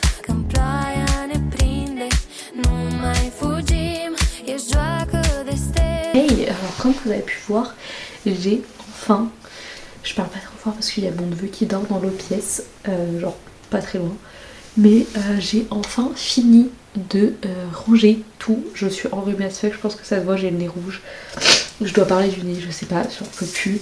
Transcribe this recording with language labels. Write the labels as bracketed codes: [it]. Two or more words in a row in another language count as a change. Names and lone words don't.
[ro] Când ploaia ne prinde, nu mai fugim, e joacă de stele. [fr] Hey, alors comme vous avez pu voir, j'ai enfin, je parle pas trop fort parce qu'il y a mon neveu qui dort dans l'autre pièce, genre pas très loin, mais j'ai enfin fini de ranger tout. Je suis enrhumée à ce fait, je pense que ça se voit, j'ai le nez rouge. Je dois parler du nez, je sais pas, j'en peux plus.